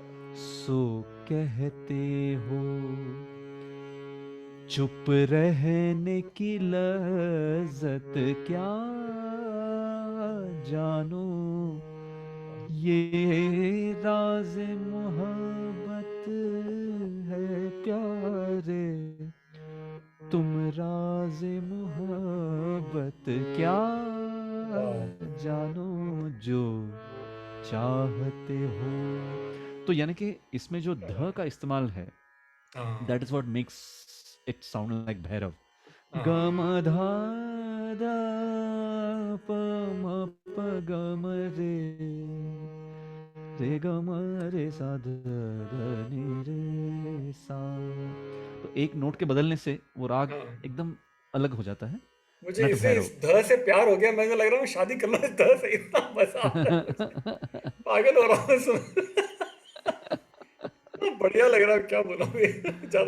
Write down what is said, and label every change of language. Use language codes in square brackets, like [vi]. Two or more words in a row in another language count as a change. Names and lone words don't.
[hi] सो कहते हो, चुप रहने की लज्जत क्या जानो, ये राज मोहब्बत है प्यारे, तुम राज मोहब्बत क्या वाह, जानो, जो चाहते हो. तो यानी कि इसमें जो ध का इस्तेमाल है, हाँ, [en] that is what makes it sound like भैरव. [hi] ग हाँ, म ध ध प म प ग म रे ग म रे सा ध ध नि रे सा. तो एक नोट के बदलने से वो राग हाँ। एकदम अलग हो जाता है. मुझे नट इसे भैरव. इस ध से प्यार हो गया, मुझे लग रहा है मैं शादी कर लूं इस ध से, इतना मजा आ रहा है मुझे, पागल हो रहा हूँ सुन। इतना बढ़िया लग रहा है, क्या बोला ज्यादा।